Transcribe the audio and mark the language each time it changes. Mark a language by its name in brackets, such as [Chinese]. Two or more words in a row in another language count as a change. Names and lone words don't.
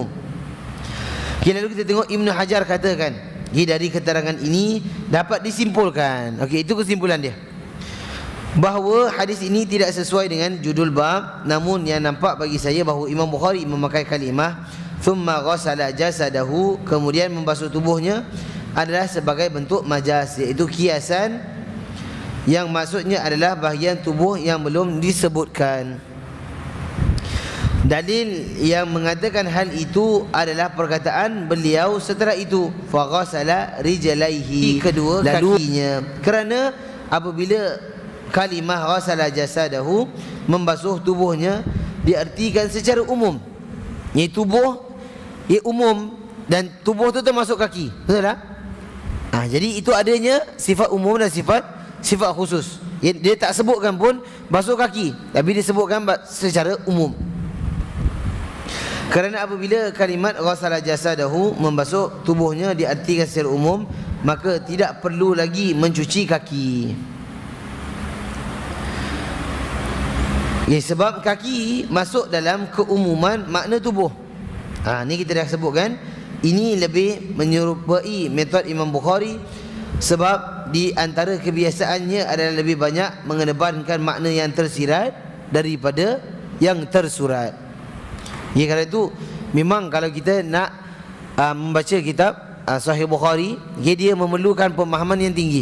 [Malay] Lalu kita tengok Ibn Hajar katakan, dari keterangan ini dapat disimpulkan, itu kesimpulan dia, bahawa hadis ini tidak sesuai dengan judul bab. Namun yang nampak bagi saya bahawa Imam Bukhari memakai kalimah [Arabic] ثم غسل جسده, [Malay] kemudian membasuh tubuhnya, adalah sebagai bentuk majaz, iaitu kiasan yang maksudnya adalah bahagian tubuh yang belum disebutkan. Dalil yang mengatakan hal itu adalah perkataan beliau setelah itu, [Arabic] فغسل رجليه, [Malay] kedua kakinya. Kerana apabila kalimah [Arabic] غسل جسده, [Malay] membasuh tubuhnya, diartikan secara umum. Tubuh umum dan tubuh itu termasuk kaki, betul tak? Jadi itu adanya sifat umum dan sifat khusus. Dia tak sebutkan pun basuh kaki, tapi dia sebutkan secara umum. Kerana apabila kalimat [Arabic] غسل جسده, [Malay] membasuh tubuhnya, diartikan secara umum, maka tidak perlu lagi mencuci kaki. Sebab kaki masuk dalam keumuman makna tubuh. Ni kita dah sebutkan. Ini lebih menyerupai metod Imam Bukhari, sebab di antara kebiasaannya adalah lebih banyak mengedepankan makna yang tersirat daripada yang tersurat. Kerana itu memang kalau kita nak membaca kitab Sahih Bukhari, dia memerlukan pemahaman yang tinggi.